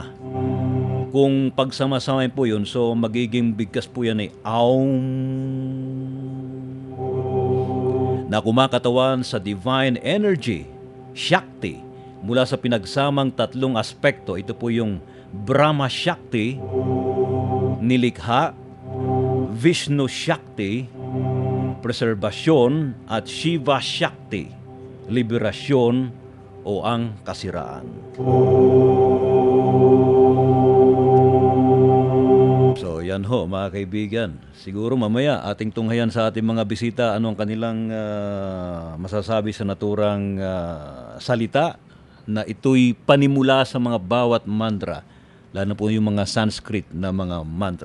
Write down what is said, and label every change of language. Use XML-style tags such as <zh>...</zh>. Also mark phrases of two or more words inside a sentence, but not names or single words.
<tl>Kung pagsama-samain po yun, so magiging bigkas po yan ay Aum, na kumakatawan sa divine energy, Shakti, mula sa pinagsamang 3 aspekto. Ito po yung Brahma Shakti, nilikha, Vishnu Shakti, preserbasyon, at Shiva Shakti, liberasyon o ang kasiraan. So yan ho mga kaibigan. Siguro mamaya ating tunghayan sa ating mga bisita ano ang kanilang masasabi sa naturang salita na ito'y panimula sa mga bawat mantra, lalo po yung mga Sanskrit na mga mantra.</tl>